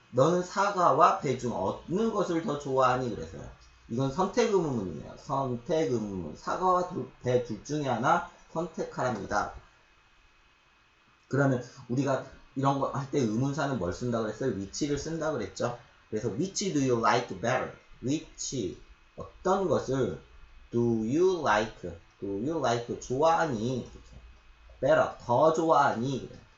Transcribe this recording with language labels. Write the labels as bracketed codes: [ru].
[ko] 너는 사과와 배 중 어느 것을 더 좋아하니? 그래서요. 이건 선택의문문이에요. 선택의문문. 사과와 배 둘 중에 하나 선택하랍니다. 그러면 우리가 이런 거 할 때 의문사는 뭘 쓴다 그랬어요? which를 쓴다 그랬죠? 그래서 [en] which do you like better? which [ko] 어떤 것을 [en] do you like [ko] 좋아하니? better 더 좋아하니?